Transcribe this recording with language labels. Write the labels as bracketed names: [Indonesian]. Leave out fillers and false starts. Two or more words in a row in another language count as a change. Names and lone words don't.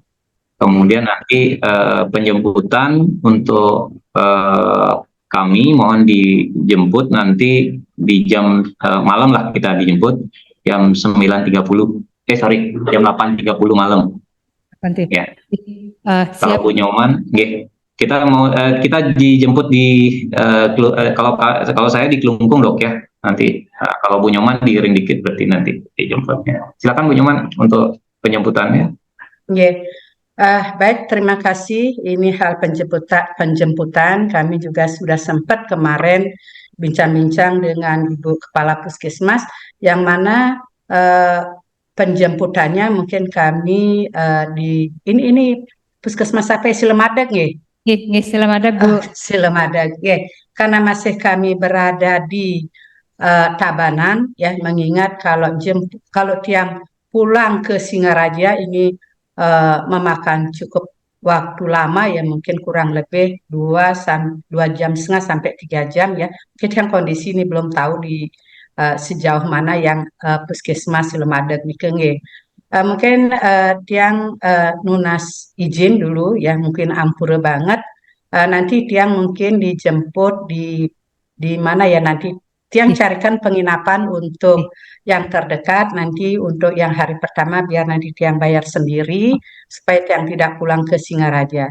[Indonesian] Kemudian nanti penjemputan untuk kami mohon dijemput nanti di jam malam lah, kita dijemput jam 9.30, jam 8.30 malam. Ya. Kalau Bu Nyoman, kita mau kita dijemput di kalau saya di Kelungkung Dok ya. Nanti kalau Bu Nyoman diiring dikit berarti nanti dijemputnya. Silakan Bu Nyoman untuk penjemputannya. Nggih. Baik, terima kasih. Ini hal penjemputan. Kami juga sudah sempat kemarin bincang-bincang dengan Ibu Kepala Puskesmas, yang mana penjemputannya mungkin kami ini Puskesmas apa? Silemadag nggih? Nggih, Silemadag Bu. Silemadag, nggih. Karena masih kami berada di Tabanan ya, mengingat kalau Tiang pulang ke Singaraja ini memakan cukup waktu lama ya, mungkin kurang lebih 2,5 jam sampai 3 jam ya. Kita yang kondisi ini belum tahu di sejauh mana yang puskesmas Silemadag nggih. Mungkin [Balinese] Tiang nunas [Indonesian] izin dulu ya, mungkin ampura banget. Nanti Tiang mungkin dijemput di mana ya, nanti Tiang carikan penginapan untuk yang terdekat. Nanti untuk yang hari pertama biar nanti Tiang bayar sendiri supaya Tiang tidak pulang ke Singaraja.